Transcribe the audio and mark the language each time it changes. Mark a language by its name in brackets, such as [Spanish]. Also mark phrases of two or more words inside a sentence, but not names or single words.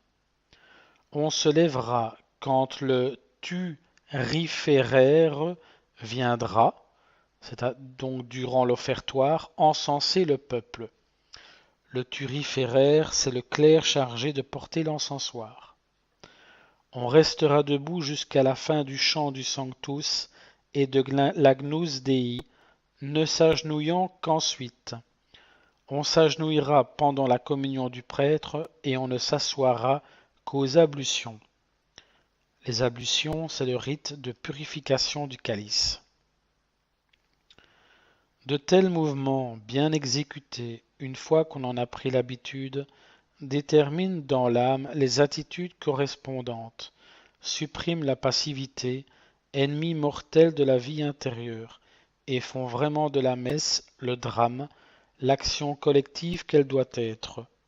[French] On se lèvera quand le tu riferaire viendra, c'est donc durant l'offertoire, encenser le peuple. Le turiféraire, c'est le clerc chargé de porter l'encensoir. On restera debout jusqu'à la fin du chant du Sanctus et de l'Agnus Dei, ne s'agenouillant qu'ensuite. On s'agenouillera pendant la communion du prêtre et on ne s'assoira qu'aux ablutions. Les ablutions, c'est le rite de purification du calice. De tels mouvements bien exécutés une fois qu'on en a pris l'habitude, détermine dans l'âme les attitudes correspondantes, supprime la passivité, ennemi mortel de la vie intérieure, et font vraiment de la messe le drame, l'action collective qu'elle doit être.